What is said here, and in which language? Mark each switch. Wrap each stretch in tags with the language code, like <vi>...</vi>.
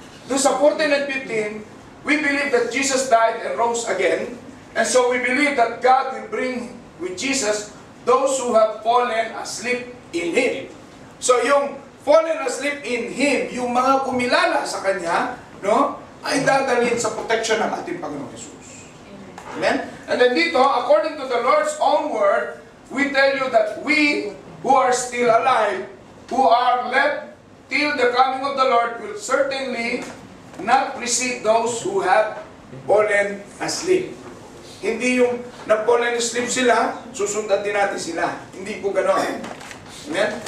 <tl>Doon sa</tl> <en>14 and 15, we believe that Jesus died and rose again. And so we believe that God will bring with Jesus those who have fallen asleep in Him.</en> <tl>So yung</tl> <en>fallen asleep in Him,</en> <tl>yung mga kumilala sa Kanya, no, ay dadalhin sa protection ng ating Panginoong Jesus.</tl> <en>Amen? And then dito, according to the Lord's own word, we tell you that we who are still alive, who are left till the coming of the Lord, will certainly not precede those who have fallen asleep.</en> <tl>Hindi yung nag-fallen asleep sila, susundan din natin sila. Hindi po gano'n. Amen?</tl>